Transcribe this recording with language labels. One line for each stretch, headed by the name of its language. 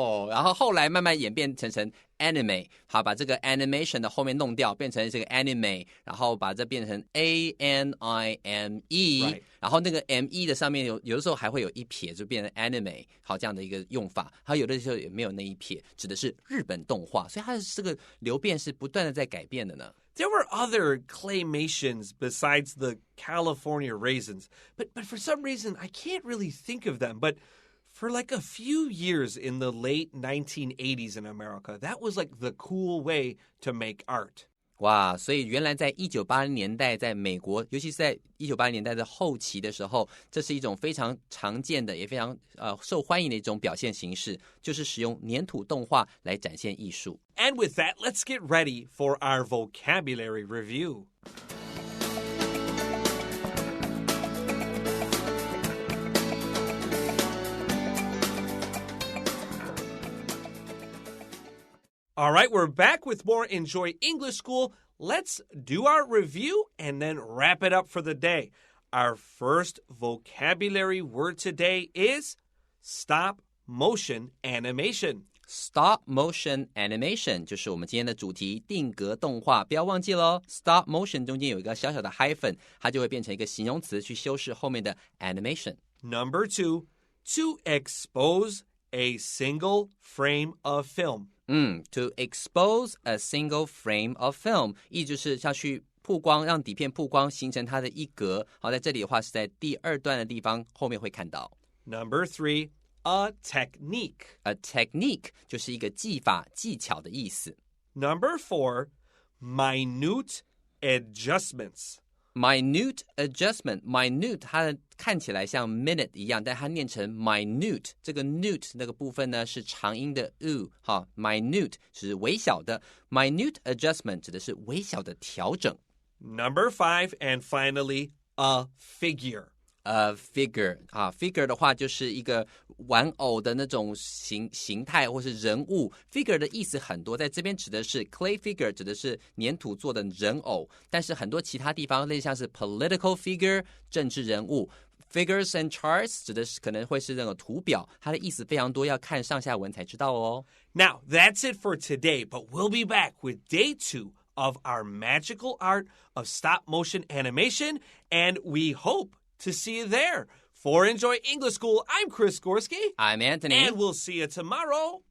Chinese: 然后后来慢慢演变成 anime， 好，把这个 animation 的后面弄掉，变成这个 anime， 然后把这变成 anime，
English: Right.
Chinese: 然后那个 me 的上面有的时候还会有一撇，就变成 anime， 好，这样的一个用法。还有的时候也没有那一撇，指的是日本动画，所以它的这个流变是不断的在改变的呢。
English: There were other claymations besides the California raisins, but for some reason, I can't really think of them. But for like a few years in the late 1980s in America, that was like the cool way to make art.
Chinese: 哇，所以原来在1980年代在美国，尤其是在1980年代的后期的时候，这是一种非常常见的也非常受欢迎的一种表现形式，就是使用粘土动画来展现艺术。
English: And with that, let's get ready for our vocabulary review. All right, we're back with more Enjoy English School. Let's do our review and then wrap it up for the day. Our first vocabulary word today is stop motion animation.
Chinese: Stop motion animation 就是我们今天的主题，定格动画。不要忘记咯， Stop motion 中间有一个小小的 hyphen， 它就会变成一个形容词去修饰后面的 animation。
English: Number 2, to expose a single frame of film. To expose a single frame of film，
Chinese: 意就是要去曝光，让底片曝光，形成它的一格。好，在这里的话是在第二段的地方，后面会看到。
English: Number 3, a technique.
Chinese: A technique 就是一个技法、技巧的意思。
English: Number 4, minute adjustments.
Chinese: Minute adjustment, minute 它看起来像 minute 一样，但它念成 minute， 这个 newt 那个部分呢是长音的 u， 好 minute 是微小的， minute adjustment 指的是微小的调整。
English: Number 5, and finally, a figure.
Chinese: figure figure 的话就是一个玩偶的那种形态或是人物。 figure 的意思很多，在这边指的是 clay figure， 指的是粘土做的人偶，但是很多其他地方类似像是 political figure 政治人物，
English: Figures and charts
Chinese: 指的是可能会是那个图表，它的意思非常多，要看上下文才知道哦。
English: Now, that's it for today, but we'll be back with day 2 of our magical art of stop-motion animation, and we hope to see you there. For Enjoy English School, I'm Chris Gorski. I'm Anthony. And we'll see you tomorrow.